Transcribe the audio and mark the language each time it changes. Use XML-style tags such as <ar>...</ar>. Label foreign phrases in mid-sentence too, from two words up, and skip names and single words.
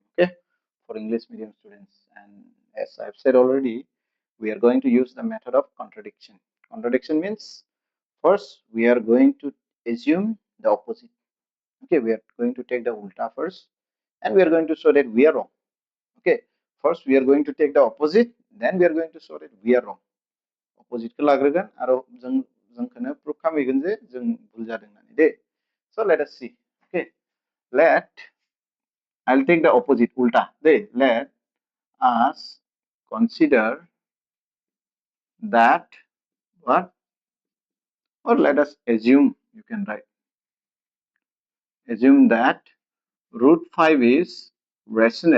<en>Okay, for English medium students, and as I've said already, we are going to use the method of contradiction. Contradiction means first we are going to assume the opposite. Okay, we are going to take the ulta first, and we are going to show that we are wrong. Okay, first we are going to take the opposite, then we are going to show that we are wrong.</en> <brx>Opposite ko लाग्रोगोन आरो जोंखौनो proof खालामहैगोन जे जों भुल जादों होननानै दे.</brx> <en>So let us see. Okay, let I'll take the opposite, ulta. Let us consider that what, or let us assume, you can write, assume that root 5 is rational.</en>